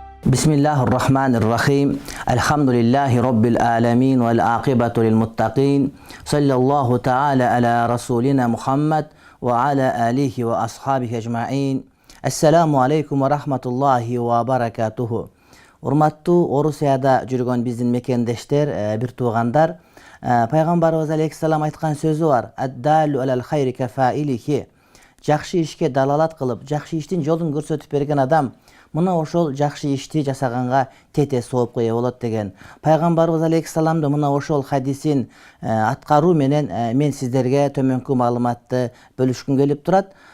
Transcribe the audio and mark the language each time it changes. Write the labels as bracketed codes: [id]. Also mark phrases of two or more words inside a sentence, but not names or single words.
[ar] بسم الله الرحمن الرحيم الحمد لله رب العالمين والعاقبة للمتقين صلى الله تعالى على رسولنا محمد وعلى آله وأصحابه أجمعين السلام عليكم ورحمة الله وبركاته. [ky] Урматтуу Орусияда жүргөн биздин мекендештер, бир туугандар, пайгамбарыбыз алейхиссалам айткан сөзү бар. [ar] الدال على الخير كفاعله. [ky] Жакшы ишке далалат кылып, жакшы иштин жолун көрсөтүп берген адам мына ошол жакшы ишти жасаганга тете соопко ээ болот деген. Пайгамбарыбыз алейхиссаламды мына ошол хадисин аткаруу менен мен сиздерге төмөнкү маалыматты бөлүшкүм келип турат.